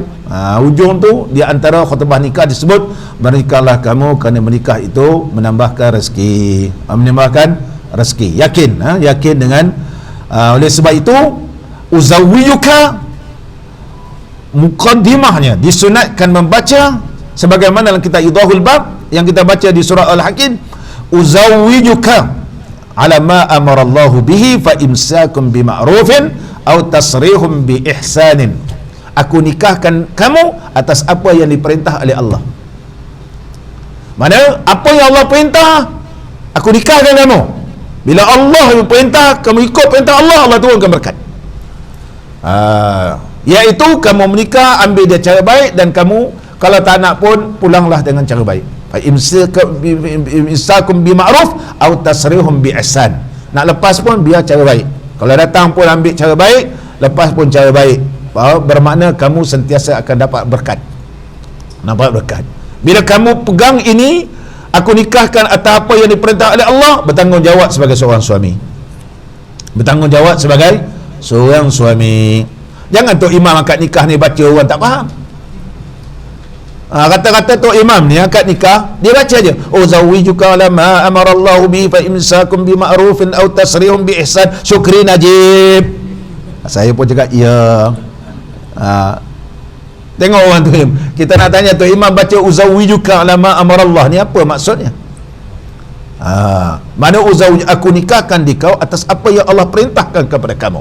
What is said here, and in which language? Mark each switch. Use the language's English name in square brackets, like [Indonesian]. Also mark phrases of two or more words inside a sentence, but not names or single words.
[Malay] Ujung tu di antara khutbah nikah disebut bernikahlah kamu kerana menikah itu menambahkan rezeki, yakin dengan oleh sebab itu uzawwiyuka, muqaddimahnya disunatkan membaca sebagaimana dalam kitab Idahul Bab yang kita baca di surah Al-Hakim, [Arabic] أزوجك على ما أمر الله به فإمساك بمعروف أو تسريح بإحسان. [Malay] Aku nikahkan kamu atas apa yang diperintah oleh Allah. Mana apa yang Allah perintah, aku nikahkan kamu. Bila Allah perintah, kamu ikut perintah Allah, Allah turunkan berkat. Iaitu kamu menikah, ambil dia cara baik, dan kamu kalau tak nak pun pulanglah dengan cara baik. [Arabic] إمساك بمعروف أو تسريح بإحسان. [Malay] Nak lepas pun biar cara baik. Kalau datang pun ambil cara baik, lepas pun cara baik. Bermakna kamu sentiasa akan dapat berkat. Bila kamu pegang ini, aku nikahkan atas apa yang diperintah oleh Allah, bertanggungjawab sebagai seorang suami. Jangan Tok Imam akad nikah ni baca orang tak faham. Kata-kata Tok Imam ni akad nikah, dia baca je, [Arabic] زوجتك لما أمر الله به فإمساك بمعروف أو تسريح بإحسان. [Malay] Syukri Najib. Saya pun cakap ya. Tengok orang tu, kita nak tanya Tok Imam baca [Arabic] أزوجك لما أمر الله [Malay] ni apa maksudnya? Mana uzawwij, aku nikahkan dikau atas apa yang Allah perintahkan kepada kamu.